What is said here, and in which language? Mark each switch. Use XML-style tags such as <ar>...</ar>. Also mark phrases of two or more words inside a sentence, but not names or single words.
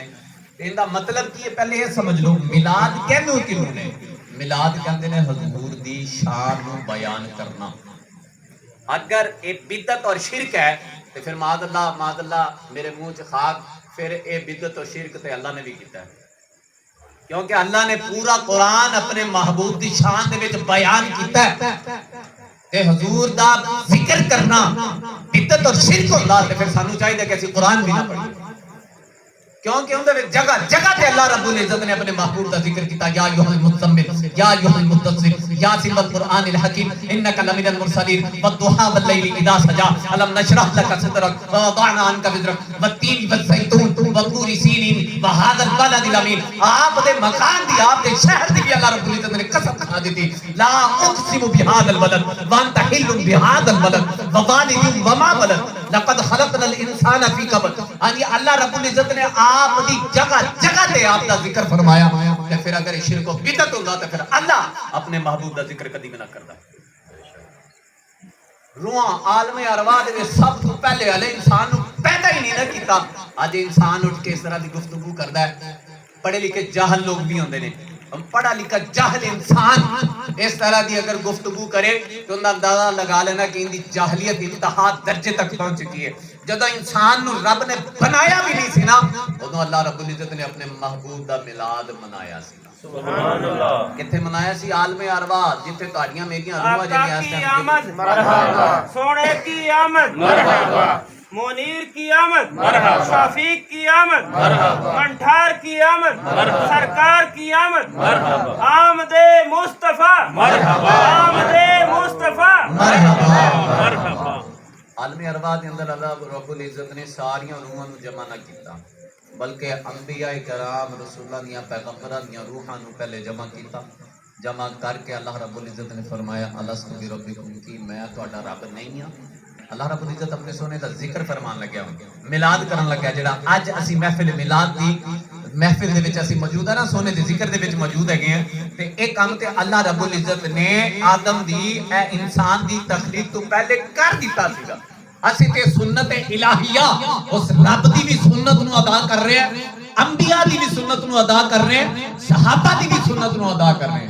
<ur>ان کا مطلب کی ہے پہلے یہ سمجھ لو میلاد کہنے کیوں نے میلاد کہتے ہیں حضور دی شان کو بیان کرنا. اگر یہ بدعت اور شرک ہے تو پھر معاذ اللہ میرے منہ چ خاک پھر یہ بدعت اور شرک تے اللہ نے بھی کیتا ہے.</ur> <pa>کیونکہ اللہ نے پورا قرآن اپنے محبوب دی شان دے وچ بیان کیتا ہے کہ حضور دا ذکر کرنا بدعت اور شرک ہوندا تے پھر سانو چاہیے کہ اسی قرآن بھی نہ پڑھیے. کیونکہ اندر جگہ جگہ تے اللہ رب العزت نے اپنے محبوب کا ذکر کیتا</pa> <ar>یا ایھا المزمل یا ایھا المدثر یا سم القرآن الحکیم انک لمن المرسلین والضحی واللیل اذا سجا الم نشرح لك صدرک ووضعنا عنک وزرک والتین والزیتون وطور سینین وهذا البلد الامین.</ar> <pa>آپ دے مکان دی آپ دے شہر دی بھی اللہ رب العزت نے قسم کھا دی تھی</pa> <ar>لا اقسم بهذا البلد وانت حل بهذا البلد ووالد وما ولد لقد خلقنا الانسان فی کبد.</ar> <pa>یعنی اللہ رب العزت نے آپ دی جگہ جگہ تے آپ دا ذکر فرمایا. تے پھر اگر شرک و بدعت ہوندا تے پھر اللہ اپنے محبوب دا ذکر کدی بھی نہ کردا. روحاں عالم ارواح دے سب تو پہلے والے انسان نو پیدا ہی نہیں نہ کیتا. اج انسان اٹھ کے اس طرح دی گفتگو کردا ہے. پڑھے لکھے جاہل لوگ بھی ہوندے نے.</pa> <ur>پڑھا لکھا جاہل انسان اس طرح دی اگر گفتگو کرے تو ان کا اندازہ لگا لینا کہ ان کی جاہلیت انتہا درجے تک پہنچ چکی ہے.</ur> <pa>جدو انسان نو رب نے بنایا بھی نہیں سی نا ادو اللہ رب العزت نے اپنے محبوب دا میلاد منایا سی. سبحان اللہ. کتھے منایا سی؟ عالم ارواح جتھے تہاڈیاں میریاں روحاں جڑیاں اس ٹائم</pa> <ur>مرحبا سونے کی آمد مرحبا منیر کی آمد مرحبا شفیق کی آمد مرحبا کنٹھار کی آمد مرحبا سرکار کی آمد مرحبا آمد مصطفیٰ مرحبا آمد مصطفیٰ مرحبا مرحبا.</ur> <pa>عالم ارواح دے اندر اللہ رب العزت نے ساریاں روحاں نو جمع نہ کیتا بلکہ انبیاء کرام رسولہ دیاں پیغمبراں دیاں روحاں نو پہلے جمع کیتا. جمع کر کے اللہ رب العزت نے فرمایا</pa> <ar>الست بربکم</ar> <pa>کی میں تہاڈا رب نہیں ہاں. اللہ رب العزت اپنے سونے دا ذکر فرمان لگیا میلاد کرن لگیا جڑا اج اسی محفل میلاد دی محفل دے وچ اسی موجود ہے نا سونے دے ذکر دے وچ موجود ہے گئے تے ایک کام تے اللہ رب العزت نے آدم دی اے انسان دی تخلیق تو پہلے کر دیتا سیگا. اسی تے سنت الہیہ اس رب دی بھی سنت نو ادا کر رہے ہیں انبیاء دی بھی سنت نو ادا کر رہے ہیں صحابہ دی بھی سنت نو ادا کر رہے ہیں.</pa>